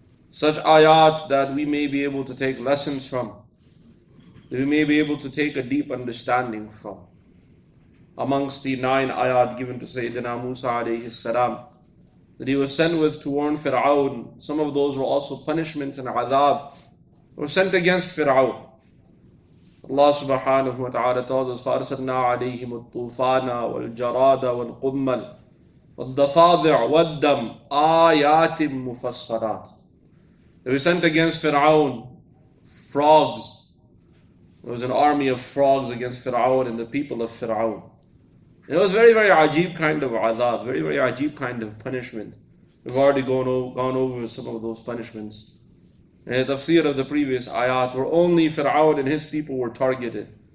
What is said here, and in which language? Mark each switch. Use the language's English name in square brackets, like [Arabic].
[English] Such ayat that we may be able to take lessons from, that we may be able to take a deep understanding from. Amongst the 9 ayat given to Sayyidina Musa alayhi salam, that he was sent with to warn Fir'aun, some of those were also punishments and adhab, were sent against Fir'aun. [Arabic] Allah subhanahu wa ta'ala [English] tells us, [Arabic] فَأَرْسَلْنَا عَلَيْهِمُ الطُّوفَانَ وَالْجَرَادَ وَالْقُمَّلَ وَالضَّفَادِعَ وَالدَّمَ آيَاتٍ مُفَصَّلَاتٍ. [English] They were sent against Fir'aun, frogs. There was an army of frogs against Fir'aun and the people of Fir'aun. And it was very, very ajib kind of adhab, very, very ajib kind of punishment. We've already gone over some of those punishments. And the tafseer of the previous ayat, where only Fir'aun and his people were targeted.